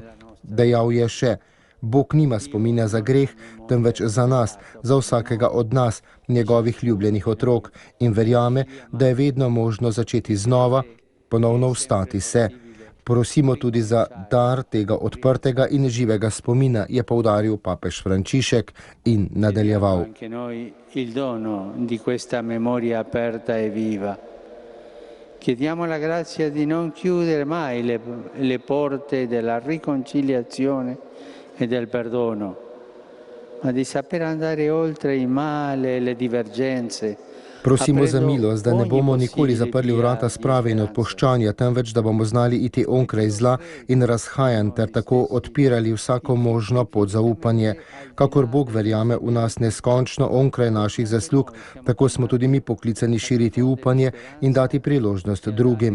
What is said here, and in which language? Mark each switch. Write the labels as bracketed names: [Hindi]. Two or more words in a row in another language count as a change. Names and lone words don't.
[Slovenian] Dejal je še: Bog nima spomina za greh, temveč za nas, za vsakega od nas, njegovih ljubljenih otrok, in verjame, da je vedno možno začeti znova, ponovno vstati se. Prosimo tudi za dar tega odprtega in živega spomina, je poudaril papež Frančišek in nadaljeval. [Italian] Chiediamo la grazia di non chiudere mai le porte della riconciliazione e del perdono, ma di saper andare oltre il male e le divergenze. [Slovenian] Prosimo za milost, da ne bomo nikoli zaprli vrata sprave in odpuščanja, temveč da bomo znali iti onkraj zla in razhajanj ter tako odpirali vsako možno pot za upanje. Kakor Bog verjame v nas neskončno onkraj naših zaslug, tako smo tudi mi poklicani širiti upanje in dati priložnost drugim.